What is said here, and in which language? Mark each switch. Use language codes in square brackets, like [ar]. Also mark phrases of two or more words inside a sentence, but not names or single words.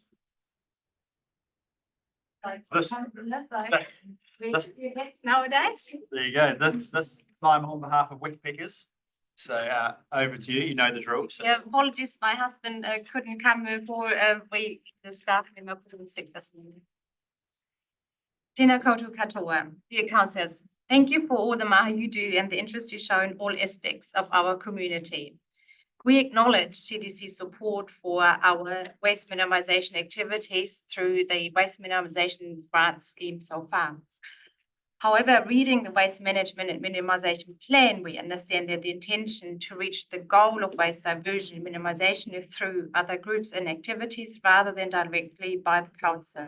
[en] This, Nowadays. there you go. This time on behalf of Wickpickers. So over to you. You know the drill. So. Yeah, apologies, my husband couldn't come for the staff member couldn't sick this morning. [mi] Tēnā koutou katoa, [en] dear councillors, thank you for all the maha you do and the interest you show in all aspects of our community. We acknowledge TDC's support for our waste minimisation activities through the waste minimisation grant scheme so far. However, reading the waste management and minimisation plan, we understand that the intention to reach the goal of waste diversion and minimisation is through other groups and activities rather than directly by the council.